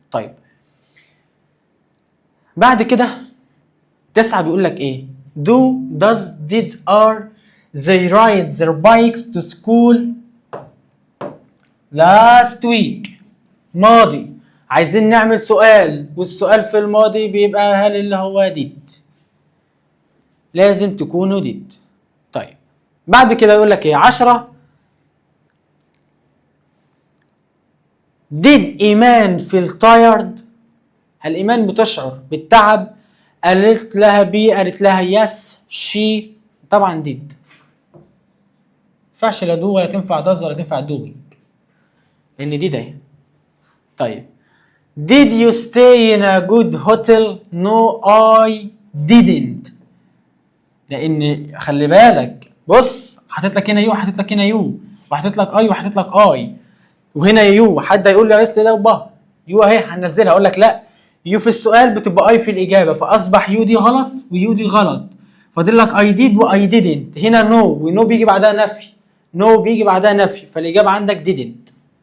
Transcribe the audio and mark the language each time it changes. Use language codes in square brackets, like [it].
[ar] طيب بعد كده 9 بيقول لك ايه؟ [en] do does did are they ride their bikes to school last week. [ar] ماضي، عايزين نعمل سؤال، والسؤال في الماضي بيبقى هل اللي هو did، لازم تكونوا did. طيب بعد كده يقول لك ايه؟ 10 did ايمان [en] feel tired؟ [ar] هل ايمان بتشعر بالتعب؟ قالت لها بي، قالت لها [en] yes she. [ar] طبعا did. ينفعش لا دو ولا تنفع does ولا تنفع doing، لان دي ده. طيب [en] did you stay in a good hotel؟ no I didn't. [ar] لان خلي بالك بص، حاطط لك هنا يو، حاطط لك هنا يو، وحاطط لك اي، وحاطط لك اي، وهنا يو. حد هيقول لي يا مستر ده وبا يو اهي هنزلها، اقول لك لا، يو في السؤال بتبقى اي في الاجابه، فاصبح يو دي غلط ويو دي غلط. فاضل لك اي ديد واي ديدنت. هنا نو، ونو بيجي بعدها نفي، نو بيجي بعدها نفي، فالاجابه عندك didn't.